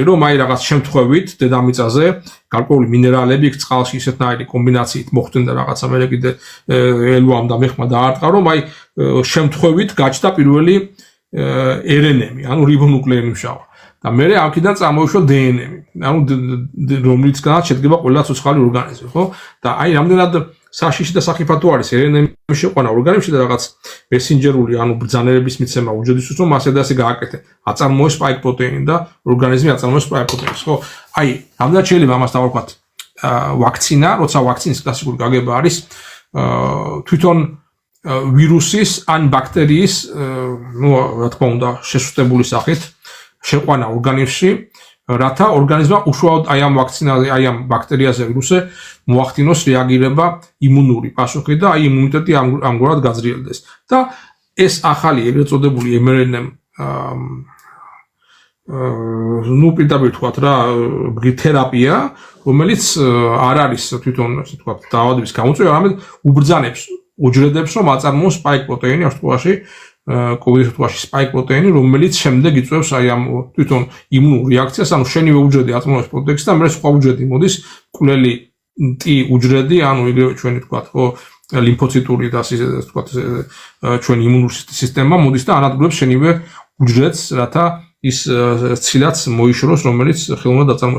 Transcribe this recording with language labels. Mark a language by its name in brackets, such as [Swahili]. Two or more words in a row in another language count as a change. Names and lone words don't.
[Georgian] რომ აი რაღაც შემთხვევით დედამიწაზე გარკვეული მინერალები იქ წყალში ისეთნაირი კომბინაციით მოხდენ და რაღაცა მე კიდე ელვამ და მეხმა დაარტყა რომ აი შემთხვევით გაჩნდა პირველი RNA-მი ანუ რიბონუკლეინის მჟავა და მე აქედან წამოიშვა DNA-მი ანუ რომლისგანაც შედგება ყველა ცოცხალი ორგანიზმი ხო და აი რამდენად საშიში და სახიფათო არის RNA-ში შეყვანა ორგანიზმში და რაღაც მესენჯერული ანუ ბრძანებების მიცემა უჯრედის რომ ასე და ასე გააკეთე. აწარმოეს [English] spike protein [Georgian] და ორგანიზმი აწარმოეს [English] spike protein- [Georgian] ს, ხო? აი, რამდენად შეიძლება ამას დავარქვათ ვაქცინა, როცა ვაქცინის კლასიკური გაგება არის თვითონ ვირუსის ან ბაქტერიის, ну, რა თქმა უნდა, შესუსტებული სახით შეყვანა ორგანიზმში, რათა ორგანიზმმა უშუალოდ აი ამ ვაქცინაზე, აი ამ ბაქტერიაზე ვირუსზე მოახდინოს რეაგირება იმუნური პასუხი და აი იმუნიტეტი ამგვარად გაძრიელდეს. და ეს ახალი ეგრეთ წოდებული mRNA ну, პირდაპირ თქვათ რა, თერაპია, რომელიც არ არის თვითონ ასე თქვათ დაავადების გამოწვევა, არამედ უბრძანებს უჯრედებს, რომ აწარმოოს [English] spike protein- [Georgian] ი, ამ შემთხვევაში COVID-ის შემთხვევაში [English] spike protein- [Georgian] ი, რომელიც შემდეგ იწვევს აი ამ თვითონ იმუნურ რეაქციას, ანუ შენივე უჯრედი აწარმოებს პროტეინს და მერე სხვა უჯრედი მოდის, კვლელი T უჯრედი, ანუ იგივე ჩვენი თქვათ, ხო, ლიმფოციტური და ასე თქვათ ჩვენი იმუნური სისტემა მოდის და ანადგურებს შენივე უჯრედს, რათა ის ცილაც მოიშოროს, რომელიც ხელოვნურად აწარმოებს.